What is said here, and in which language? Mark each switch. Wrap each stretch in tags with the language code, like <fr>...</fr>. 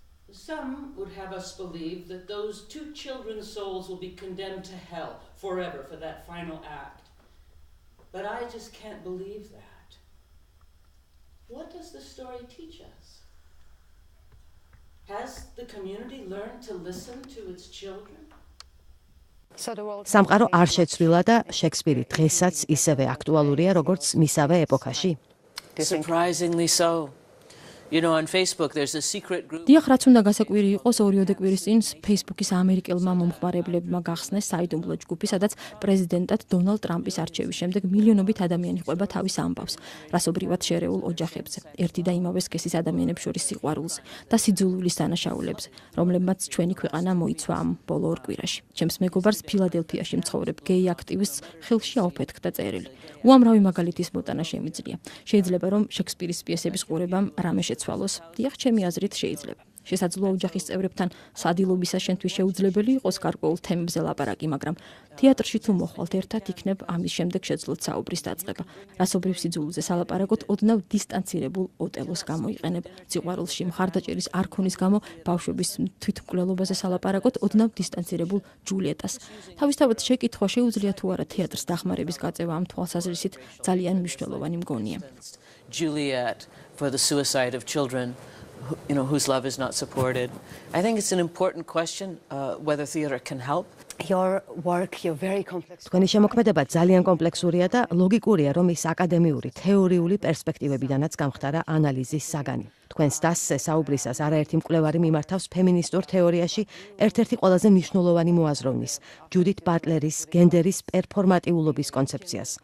<en>Some would have us believe that those two children's souls will be condemned to hell forever for that final act. But I just can't believe that. What does the story teach us? Has the community learned to listen to its children?</en> <ka>სამყარო არ შეცვლილა და შექსპირი დღესაც ისევე აქტუალურია, როგორც მისავე ეპოქაში.</ka> <en>Surprisingly so. You know, on Facebook there's a secret group.</en> <ka>დიახ, რაც უნდა გასაკვირი იყოს, 2 კვირის წინ Facebook-ის ამერიკელმა მომხმარებლებმა გახსნეს საიდუმლო ჯგუფი, სადაც პრეზიდენტად დონალდ ტრამპის არჩევის შემდეგ მილიონობით ადამიანი ყვება თავის ამბავს, რასობრივად შერეულ ოჯახებზე, ერთი და იმავე სქესის ადამიანებს შორის სიყვარულზე და სიძულვილის დანაშაულებზე, რომლებმაც ჩვენი ქვეყანა მოიცვა ამ ბოლო 2 კვირაში. ჩემს მეგობარს ფილადელფიაში მცხოვრებ გეი აქტივისტს ხელში აუფეთქდა წერილი. უამრავი მაგალითის მოტანა შემიძლია. შეიძლება რომ შექსპირის პიესების ყურებამ რამე შეცვალოს. დიახ, ჩემი აზრით შეიძლება. შესაძლოა ოჯახის წევრებთან სადილობისას შენთვის შეუძლებელი იყოს გარკვეულ თემებზე ლაპარაკი, მაგრამ თეატრში თუ მოხვალთ ერთად, იქნებ ამის შემდეგ შეძლოთ საუბრის დაწყება. რასობრივ სიძულვილზე სალაპარაკოთ ოდნავ დისტანცირებულ ოტელოს გამოიყენებ. სიყვარულში მხარდაჭერის არქონის გამო ბავშვების თვითმკვლელობაზე სალაპარაკოთ ოდნავ დისტანცირებულ ჯულიეტას. თავისთავად შეკითხვა შეუძლია თუ არა თეატრს დახმარების გაწევა ამ თვალსაზრისით ძალიან მნიშვნელოვანი მგონია.</ka> <en>Juliet for the suicide of children. Whose love is not supported. I think it's an important question whether theater can help. Your work, you're very complex.</en> <ka>თქვენი შემოქმედება ძალიან კომპლექსურია და ლოგიკურია, რომ ის აკადემიური, თეორიული პერსპექტივებიდანაც გამხდარა ანალიზის საგანი. თქვენს დასზე საუბრისას არაერთი მკვლევარი მიმართავს ფემინისტურ თეორიაში ერთ-ერთი ყველაზე მნიშვნელოვანი მოაზროვნის, ჯუდით ბატლერის გენდერის პერფორმატიულობის კონცეფციას.</ka>